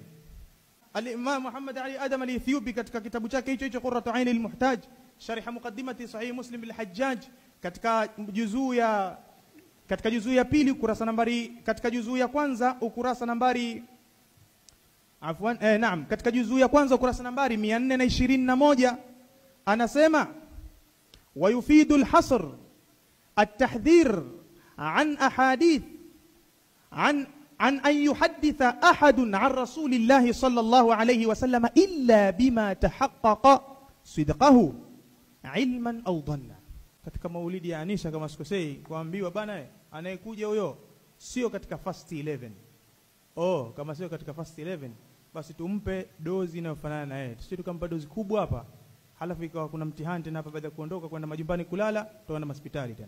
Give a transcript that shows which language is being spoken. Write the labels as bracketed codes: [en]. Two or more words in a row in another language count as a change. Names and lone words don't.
[sw] Al-Imam Muhammad Ali Adam al-Ethiopi katika kitabu chake hicho Qurratu Ain al-Muhtaj, Sharh Muqaddimati Sahih Muslim bil-Hajjaj, katika juzuu ya pili ukurasa nambari, katika juzuu ya kwanza ukurasa nambari katika juzuu ya kwanza ukurasa nambari 421 anasema [ar] ويفيد الحصر التحذير عن أحاديث عن أن يحدث أحد عن رسول الله صلى الله عليه وسلم إلا بما تحقق صدقه علما أو ظنا. [sw] Katika maulidi ya Anisha kama sikosei, kuambiwa bana anayekuja huyo sio katika first 11. Kama sio katika first 11 basi tumpe dozi inayofanana na yeye. Sisi tukampa dozi kubwa hapa, halafu ikawa kuna mtihani tena hapa, baada ya kuondoka kwenda majumbani kulala, tuenda hospitali tena.